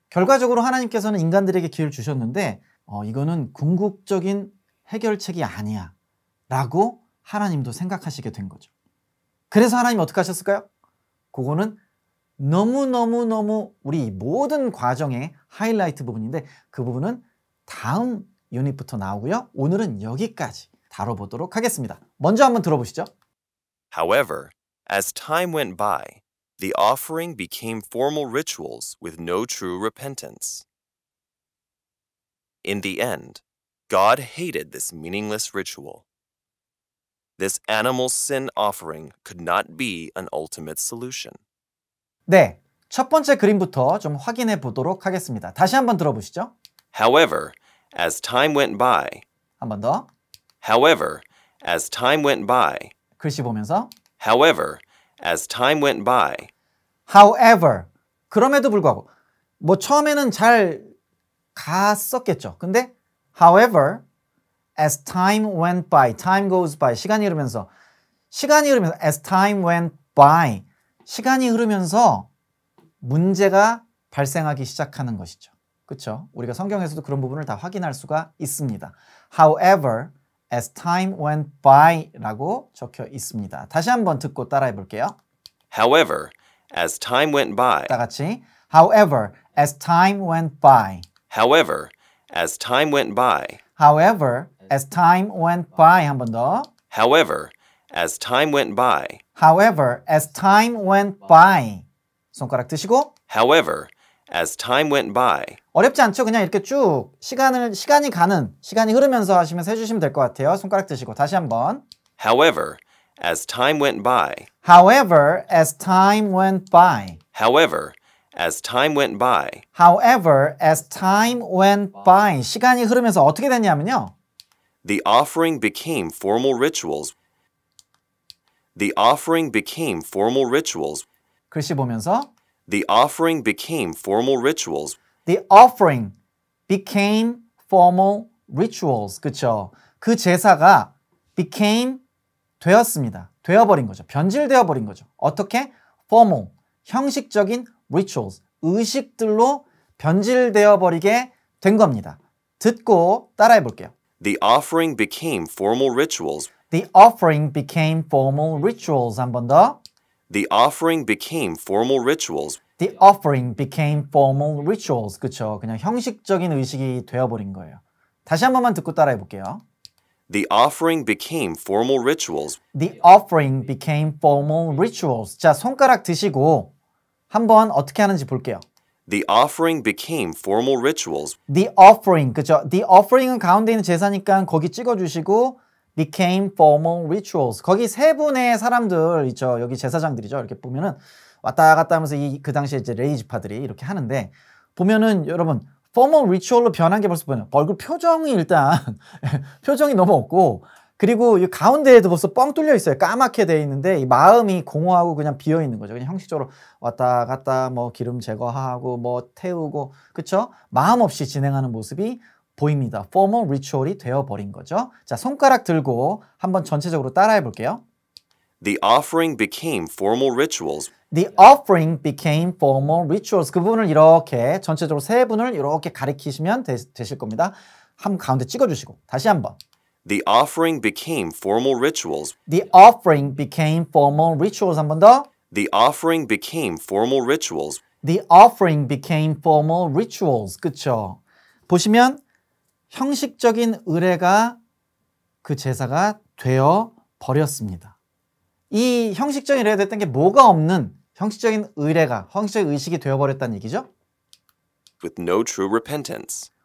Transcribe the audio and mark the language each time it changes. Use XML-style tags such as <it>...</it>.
<ko>결과적으로 하나님께서는 인간들에게 기회를 주셨는데 이거는 궁극적인 해결책이 아니야 라고 하나님도 생각하시게 된 거죠. 그래서 하나님 어떻게 하셨을까요? 그거는 너무너무 우리 모든 과정의 하이라이트 부분인데 그 부분은 다음 유닛부터 나오고요. 오늘은 여기까지 다뤄보도록 하겠습니다. 먼저 한번 들어보시죠.</ko> <en>However, as time went by, the offering became formal rituals with no true repentance. In the end, God hated this meaningless ritual. This animal sin offering could not be an ultimate solution.</en> <ko>네, 첫 번째 그림부터 좀 확인해 보도록 하겠습니다. 다시 한번 들어보시죠.</ko> <en>However, as time went by.</en> <ko>한 번 더.</ko> <en>However, as time went by.</en> <ko>글씨 보면서.</ko> <en>However, as time went by.</en> <ko>However, 그럼에도 불구하고 처음에는 잘 갔었겠죠. 근데</ko> <en>however, as time went by, time goes by,</en> <ko>시간이 흐르면서</ko> <en>as time went by,</en> <ko>시간이 흐르면서 문제가 발생하기 시작하는 것이죠. 그렇죠? 우리가 성경에서도 그런 부분을 다 확인할 수가 있습니다.</ko> <en>However, as time went by</en> <ko>라고 적혀 있습니다. 다시 한번 듣고 따라해 볼게요.</ko> <en>However, as time went by.</en> <ko>다 같이.</ko> <en>However, as time went by. However, as time went by. However, as time went by.</en> <ko>한 번 더.</ko> <en>However, as time went by. However, as time went by.</en> <ko>손가락 드시고.</ko> <en>However, as time went by.</en> <ko>어렵지 않죠? 그냥 이렇게 쭉 시간이 흐르면서 하시면서 해주시면 될 것 같아요. 손가락 드시고 다시 한번.</ko> <en>However, as time went by. However, as time went by. However, as time went by. However, as time went by.</en> <ko>시간이 흐르면서 어떻게 됐냐면요.</ko> <en>The offering became formal rituals. The offering became formal rituals.</en> <ko>글씨 보면서.</ko> <en>The offering became formal rituals. The offering became formal rituals.</en> <ko>그쵸? 그 제사가 became 되었습니다. 되어버린 거죠. 변질되어 버린 거죠. 어떻게? formal. 형식적인 rituals, 의식들로 변질되어 버리게 된 겁니다. 듣고 따라해 볼게요.</ko> <en>The offering became formal rituals. The offering became formal rituals.</en> <ko>한 번 더.</ko> <en>The offering became formal rituals. The offering became formal rituals.</en> <ko>그쵸? 그냥 형식적인 의식이 되어버린 거예요. 다시 한 번만 듣고 따라해 볼게요.</ko> <en>The offering became formal rituals. The offering became formal rituals.</en> <ko>자, 손가락 드시고 한번 어떻게 하는지 볼게요.</ko> <en>The offering became formal rituals. The offering, 그죠? The offering</en> <ko>은 가운데 있는 제사니까 거기 찍어주시고</ko> <en>became formal rituals.</en> <ko>거기 세 분의 사람들 있죠. 여기 제사장들이죠. 이렇게 보면은 왔다 갔다 하면서 그 당시에 이제 레이지파들이 이렇게 하는데 보면은 여러분</ko> <en>formal ritual</en> <ko>로 변한 게 벌써 보여요. 얼굴 표정이 일단 표정이 너무 없고 그리고 이 가운데에도 벌써 뻥 뚫려 있어요. 까맣게 돼 있는데 이 마음이 공허하고 그냥 비어 있는 거죠. 그냥 형식적으로 왔다 갔다 뭐 기름 제거하고 뭐 태우고 그쵸? 마음 없이 진행하는 모습이 보입니다.</ko> <en>formal ritual</en> <ko>이 되어버린 거죠. 자, 손가락 들고 한번 전체적으로 따라해 볼게요.</ko> <en>The offering became formal rituals. The offering became formal rituals.</en> <ko>그 부분을 이렇게 전체적으로 세 분을 이렇게 가리키시면 되실 겁니다. 한 가운데 찍어주시고 다시 한번.</ko> <en>The offering became formal rituals. The offering became formal rituals.</en> <ko>한 번 더.</ko> <en>The offering became formal rituals. The offering became formal rituals.</en> <ko>그쵸? 보시면 형식적인 의례가 그 제사가 되어 버렸습니다. 이 형식적인 의례가 됐던 게 뭐가 없는 형식적인 의례가 형식적인 의식이 되어버렸다는 얘기죠.</ko> <en>With no true repentance.</en>